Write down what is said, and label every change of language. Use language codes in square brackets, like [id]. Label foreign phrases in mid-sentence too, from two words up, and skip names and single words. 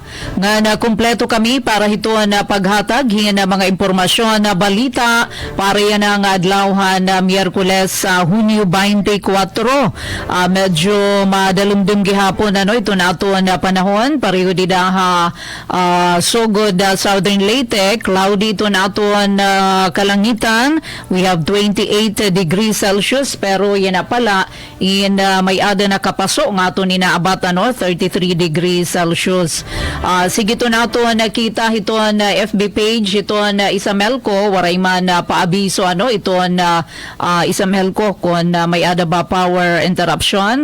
[war] Nga na kumpleto kami para hito na paghatag na mga impormasyon na balita para yan ang adlawhan na Miyerkules Hunyo 24. Medyo madalumdum gihapon ito na ito na panahon, pareho dida Sogod Southern Leyte, cloudy ito na aton kalangitan. [en] We have 28 degrees Celsius [war] pero yan na pala may ada na kapaso nga ito ninaabot 33 [en] degrees Celsius. [war] Sige ito na ito nakita ito na FB page ito na Isamelco, waray man paabiso ito na Isamelco kung may ada ba [en] power interruption.